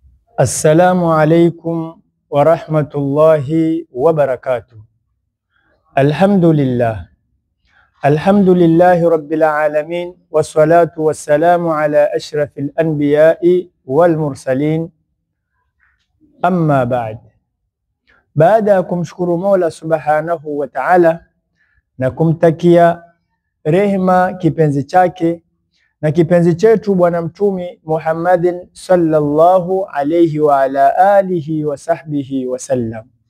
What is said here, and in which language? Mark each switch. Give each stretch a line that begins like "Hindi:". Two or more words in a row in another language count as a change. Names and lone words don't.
Arabic: السلام عليكم ورحمة الله وبركاته. الحمد لله رب العالمين والصلاة والسلام على أشرف الأنبياء والمرسلين أما بعد.
Swahili: Baada ya kumshukuru Mola
Arabic: سبحانه وتعالى
Swahili: na kumtakia rehema kipenzi chake na kipenzi chetu Bwana Mtume Muhammadin
Arabic: صلى الله عليه وعلى آله وصحبه وسلم,